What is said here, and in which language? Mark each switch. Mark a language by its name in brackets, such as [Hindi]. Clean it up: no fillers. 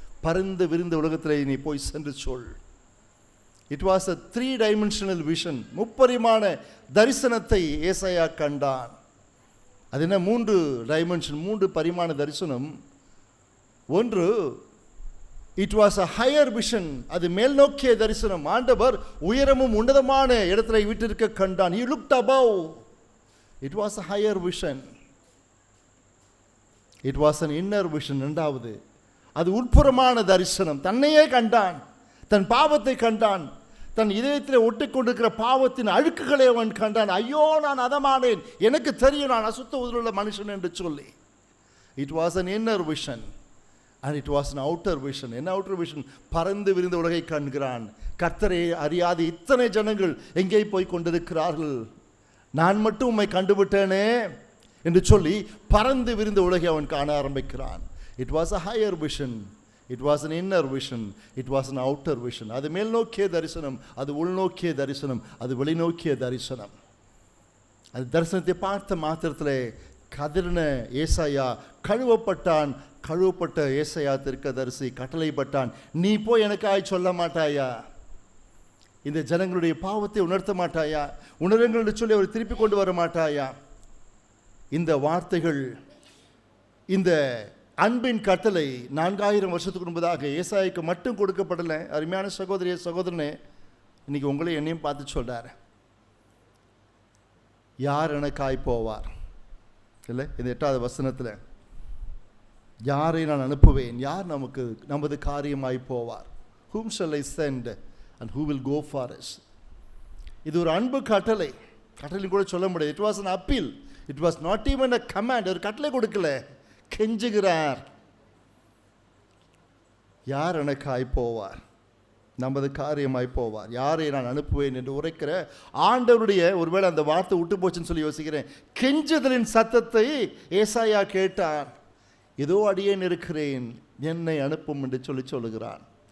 [Tamil] பரந்து விரிந்த உலகத்திலே நீ போய் சென்று சொல். [English] It was a 3-dimensional vision. [Tamil] முப்பரிமாண தரிசனத்தை ஏசாயா கண்டான். அது என்ன? [English] 3 dimension, [Tamil] 3 பரிமாண தரிசனம். ஒன்று, [English] It was a higher vision. [Tamil] அது மேல் நோக்கிய தரிசனம். ஆண்டவர் உயரமும் உன்னதமான இடத்துல வீட்டிற்கு கண்டான். [English] He looked above. It was a higher vision. It was an inner vision. [Tamil] இரண்டாவது, அது உட்புறமான தரிசனம். தன்னையே கண்டான், தன் பாவத்தை கண்டான், தன் இதயத்தில் ஒட்டிக்கொண்டிருக்கிற பாவத்தின் அழுக்குகளை அவன் கண்டான். ஐயோ நான் அதமானேன், எனக்கு தெரியும் நான் அசுத்த உதடுள்ள மனுஷன் என்று சொல்லி. [English] It was an inner vision and it was an outer vision. என்ன outer vision? [Tamil] பறந்து விரிந்த உலகை காண்கிறான். கர்த்தரை அறியாத இத்தனை ஜனங்கள் எங்கே போய் கொண்டிருக்கிறார்கள், நான் மட்டும் உம்மை கண்டுவிட்டேனே என்று சொல்லி பறந்து விரிந்த உலகை அவன் காண ஆரம்பிக்கிறான். [English] It was a higher vision. It was an inner vision. It was an outer vision. [Tamil] அது மேல் நோக்கிய தரிசனம், அது உள்நோக்கிய தரிசனம், அது வெளிநோக்கிய தரிசனம். அது தரிசனத்தை பார்த்த மாத்திரத்திலே கதறின ஏசாயா கழுவப்பட்டான். கழுவப்பட்ட ஏசாயா தீர்க்கதரிசி கட்டளைப்பட்டான். நீ போய் எனக்காய் சொல்ல மாட்டாயா? இந்த ஜனங்களுடைய பாவத்தை உணர்த்த மாட்டாயா? உணருங்கள் என்று சொல்லி அவர் திருப்பி கொண்டு வர மாட்டாயா? இந்த வார்த்தைகள், இந்த அன்பின் கட்டளை 4000 வருஷத்துக்கு முன்பதாக ஏசாயாவுக்கு மட்டும் கொடுக்கப்படலை. அருமையான சகோதரிய சகோதரனே, இன்னைக்கு உங்களையும் என்னையும் பார்த்து சொல்றாரு, யார் எனக்காய் போவார்? இல்லை, இந்த 8வது வசனத்தில் யாரை நான் அனுப்புவேன், யார் நமது காரியமாய் போவார்? [English] whom shall I send and who will go for us? [Tamil] இது ஒரு அன்பு கட்டளை. கட்டளை கூட சொல்ல முடியாது. [English] it was an appeal. it was not even a command. [Tamil] ஒரு கட்டளை கொடுக்கல, கெஞ்சுகிறார். யார் எனக்காய் போவார், நமது காரியமாய் போவார், யாரை நான் அனுப்புவேன் என்று உரைக்கிற ஆண்டவருடைய, ஒருவேளை அந்த வார்த்தை விட்டு போச்சுன்னு சொல்லி யோசிக்கிறேன், கெஞ்சுதலின் சத்தத்தை ஏசாயா கேட்டார். ஏதோ அடியேன் இருக்கிறேன், என்னை அனுப்பும் என்று சொல்லுகிறான்.